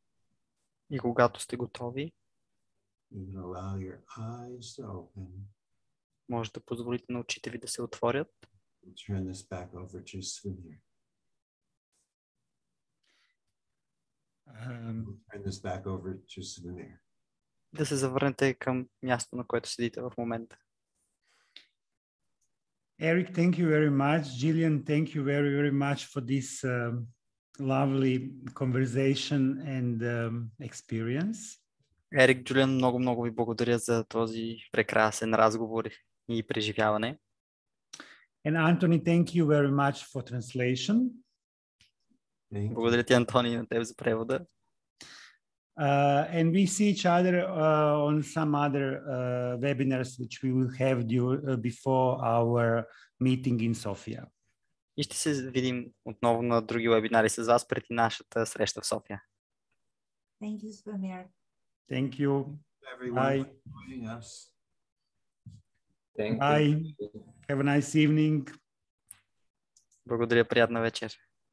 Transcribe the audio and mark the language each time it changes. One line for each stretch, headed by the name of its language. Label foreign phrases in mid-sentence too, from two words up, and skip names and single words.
Bulgarian: И когато сте готови,
English: you can allow your eyes to open.
Bulgarian: може да позволите на очите ви да се отворят.
English: We'll turn this back over to Svenir. We'll turn this back over to Yebinara.
Bulgarian: Да се завърнете към място, на което седите в момента.
English: Eric, thank you very much. Gillian, thank you very, very much for this lovely conversation and experience.
Bulgarian: Ерик, Джулиан, много ви благодаря за този прекрасен разговор и преживяване.
English: And Anthony, thank you very much for translation.
Bulgarian: Благодаря ти, Антони, на теб за превода.
English: And we see each other on some other webinars which we will have before our meeting in Sofia.
Bulgarian: И ще се видим отново на други вебинари с вас преди нашата среща в София.
English: Thank you, Svamir. Thank you. Everyone Bye. for joining us. Bye. Have a nice evening.
Bulgarian: Благодаря, приятна вечер.